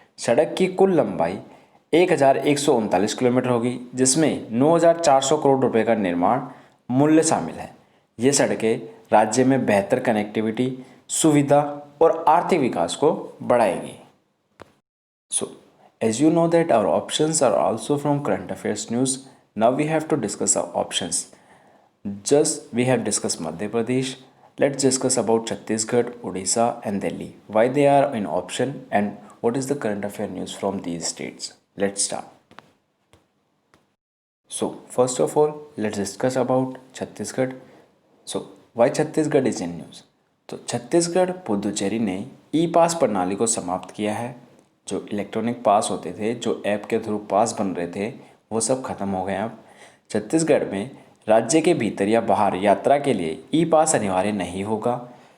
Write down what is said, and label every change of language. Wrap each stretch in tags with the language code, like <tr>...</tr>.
<hi>सड़क की कुल लंबाई 1139 किलोमीटर होगी, जिसमें 9400 करोड़ रुपए का निर्माण मूल्य शामिल है। ये सड़कें राज्य में बेहतर कनेक्टिविटी, सुविधा और आर्थिक विकास को बढ़ाएगी।</hi> <en>As you know that our options are also from current affairs news. Now we have to discuss our options. Just we have discussed Madhya Pradesh. Let's discuss about Chhattisgarh, Odisha and Delhi. Why they are in option and what is the current affair news from these states. Let's start. First of all, let's discuss about Chhattisgarh. Why Chhattisgarh is in news?</en> <hi>तो छत्तीसगढ़ पुदुचेरी ने e-pass प्रणाली को समाप्त किया है। जो electronic पास होते थे, जो ऐप के थ्रू पास बन रहे थे, वो सब खत्म हो गए। अब छत्तीसगढ़ में राज्य के भीतर या बाहर यात्रा के लिए ई-पास अनिवार्य नहीं होगा।</hi>